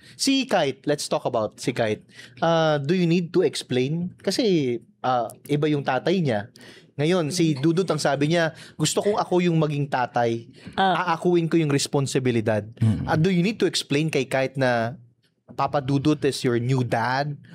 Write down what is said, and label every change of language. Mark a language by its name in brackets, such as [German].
[English] Si Kite, let's talk about si Kite. Do you need to explain? [Filipino] Kasi iba yung tatay niya. Ngayon, si Dudut ang sabi niya, gusto kong ako yung maging tatay. Aakuin ko yung responsibilidad. [English] Do you need to explain kay Kite na Papa Dudut is your new dad?